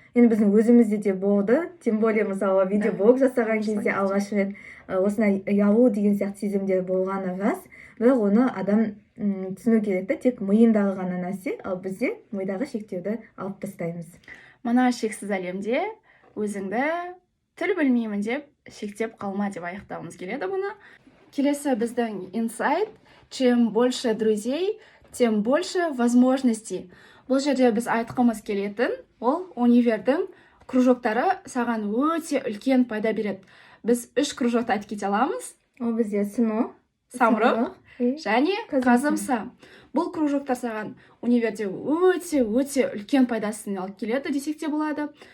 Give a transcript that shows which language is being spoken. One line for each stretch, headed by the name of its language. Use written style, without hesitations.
Kazakh: Енді біздің өзімізде де болды,
Russian: тем более
Kazakh: мысалы видеоблог жасаған кезде алғаш рет осындай ұялу деген сияқты сезімдер болғаны рас, бірақ оны адам түсіну керек те, тек миындағы ғана нәрсе, ал бізде мидағы шектеуді алып тастаймыз. Мына шексіз әлемде өзіңді тіл білмеймін деп шектеп қалма деп аяқтауымыз келеді бұны. Келесі біздің инсайт:
Russian: чем больше друзей, тем больше возможностей.
Kazakh: Бұл жерде біз айтқымыз келетін, ол универдің кружоктары саған өте үлкен пайда береді. Біз 3 кружокты айтып кете аламыз. Ол бізде сыну, самұрық
Russian: и
Kazakh: және қазымса. Бұл кружоктар саған универде өте үлкен пайдасын алып келеді десек те болады.